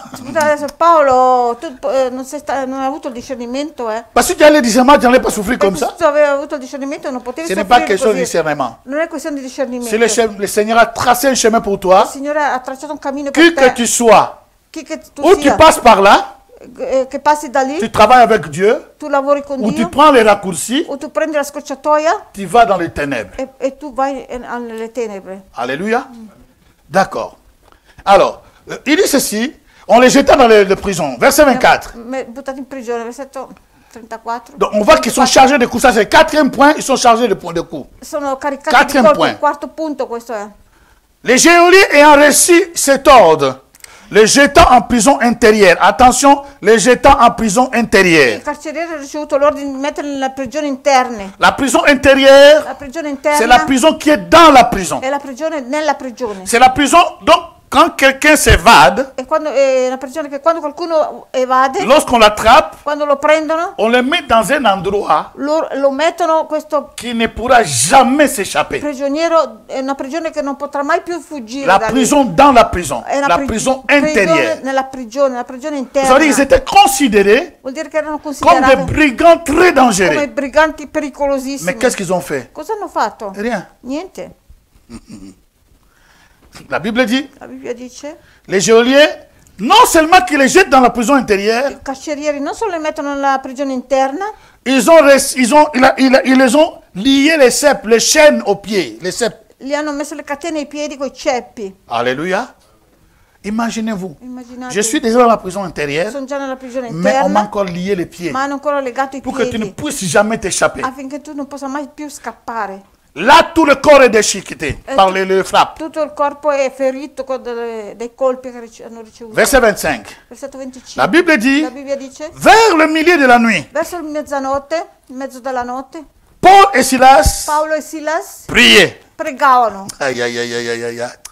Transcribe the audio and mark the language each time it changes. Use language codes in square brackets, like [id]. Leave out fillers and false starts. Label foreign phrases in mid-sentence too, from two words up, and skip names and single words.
[it] Scusa, adesso Paolo, tu non hai avuto il discernimento, eh? [fr] Parce que si tu as le discernement, tu n'allais pas souffrir comme [it] Perché se [fr] ça. [it] tu avevi avuto il discernimento non potevi [fr] Ce n'est pas [it] soffrire [fr] question de [it] così. [fr] discernement. [it] Non è questione di discernimento. [fr] Si le Seigneur a tracé un chemin pour toi, [it] Il Signore ha tracciato un cammino [fr] qui [it] per [fr] que [it] te. [fr] tu sois, [it] Chi che tu [fr] ou tu [it] sia, [fr] passes par là, [it] che passi da lì, [fr] tu travailles avec Dieu, [it] tu lavori con [fr] ou tu [it] Dio, [fr] prends les raccourcis, [it] o tu prendi la scorciatoia [fr] tu vas dans les ténèbres. [it] e tu vai nelle tenebre. [fr] Alléluia. D'accord. Alors, il dit ceci, on les jeta dans les prisons. Verset 24. [it] Buttati in prigione, versetto 34. [fr] Donc on voit qu'ils sont chargés de coups. Ça c'est le quatrième point, ils sont chargés de coups. [it] Sono caricati di [fr] Quatrième [it] colpi, [fr] point. [it] il quarto punto questo è. [fr] Les geôliers ayant reçu cet ordre, les jetant en prison intérieure. Attention, les jetant en prison intérieure. [it] Il carceriere ha ricevuto l'ordine di metterli nella prigione interne. [fr] La prison intérieure, [it] La prigione [fr] c'est la [it] interna [fr] prison qui est dans la prison. [it] è la prigione nella prigione. [fr] C'est la prison, donc quand quelqu'un s'évade, [it] È una prigione che quando qualcuno evade, [fr] lorsqu'on l'attrape, [it] quando lo prendono, [fr] on le met dans un endroit [it] lo mettono, questo [fr] qui ne pourra jamais s'échapper. [it] prigioniero, è una prigione che non potrà mai più fuggire [fr] La [it] da lì. [fr] prison dans la prison, [it] È una [fr] la prison [it] prigione [fr] intérieure. [it] nella prigione [fr] Vous [it] interna. [fr] savez, ils étaient considérés [it] Vuol dire che erano [fr] comme des [it] considerati [fr] brigands très [it] come [fr] dangereux. [it] briganti pericolosissimi. [fr] Mais qu'est-ce qu'ils ont fait? [it] Cosa hanno fatto? [fr] Rien. [it] Niente. [fr] La Bible dit, [it] La Bibbia dice, [fr] les geôliers, non seulement qu'ils les jettent dans la prison intérieure, [it] i carcerieri non solo li mettono nella prigione interna, [fr] ils les ont liés les chaînes aux pieds, les ceps. [it] gli hanno messo le catene ai piedi coi ceppi. [fr] Alléluia. Imaginez-vous, [it] Immaginate, [fr] je suis déjà dans la prison intérieure, [it] sono già nella prigione [fr] mais on m'a [it] interna, [fr] encore lié les pieds [it] ma hanno ancora legato i [fr] pour que tu ne [it] piedi [fr] puisses jamais t'échapper. [it] affinché tu non possa mai più scappare. [fr] Là, tout le corps est déchiqueté par les frappes. [it] Tutto il corpo è ferito con dei colpi che hanno ricevuto. [fr] Verset 25. [it] Versetto 25. [fr] La Bible dit, [it] La Bibbia dice, [fr] vers le milieu de la nuit, [it] verso il mezzanotte, in mezzo della notte, [fr] Paul et Silas [it] Paolo e Silas [fr] priaient. [it] pregavano. [fr] Aïe, aïe, aïe, aïe, aïe, aïe.